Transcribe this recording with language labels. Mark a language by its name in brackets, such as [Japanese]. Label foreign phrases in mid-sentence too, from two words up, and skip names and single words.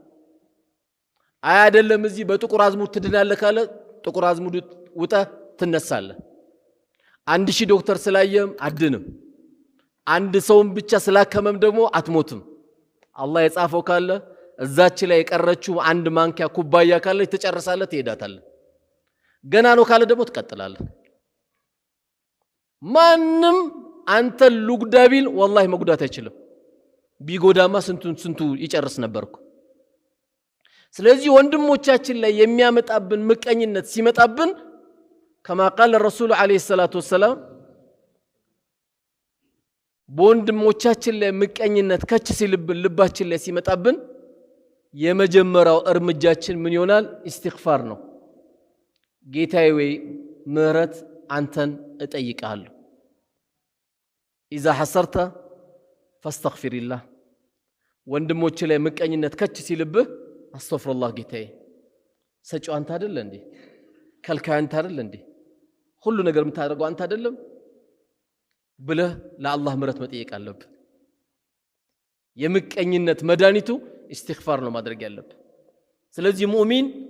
[Amharic] አይደለም እዚህ በጥቁር አዝሙድ ትድናለህ ካለ ጥቁር አዝሙድ ውጣ ትነሳለህ 1000 ዶክተር ስላየም አድንም አንድ ሰውም ብቻ ስላከመም ደግሞ አትሞትም አላህ የጻፈው ካለ እዛች ላይ የቀረችው አንድ ማንኪያ ኩባያ ካለች ትጨርሳለህ ትሄዳታለህ ገና ነው ካለ ደግሞ ትቀጥላለህ ማንንም አንተ ሉግዳቢል والله መጉዳት አይችልም ቢጎዳማ ስንቱ ይጨርስ ነበርኩ ስለዚህ ወንድሞቻችን ላይ የሚያመጣብን ምቀኝነት ሲመጣብን [Arabic] كما قال الرسول عليه الصلاه والسلام [Amharic] በወንድሞቻችን ላይ ምቀኝነት ከች ሲልብን ልባችን ላይ ሲመጣብን የመጀመሪያው እርምጃችን ምን ይሆናል ኢስቲግፋር ነው ጌታዬ ወይ ምህረት አንተን እጠይቃለሁ [Arabic] اذا حصرت فاستغفر الله [Amharic] ወንድሞች ላይ ምቀኝነት ከች ሲልብህ አስተግፍሩላህ ጌታዬ ሰጪው አንተ አይደል እንዴ ከልካይ አንተ አይደል እንዴ ሁሉ ነገር የምታደርገው አንተ አይደለም ብለህ ለአላህ ምህረት መጠየቅ አለብህ የምቀኝነት መድኃኒቱ ኢስቲግፋር ነው ማድረግ ያለብህ ስለዚህ ሙእሚን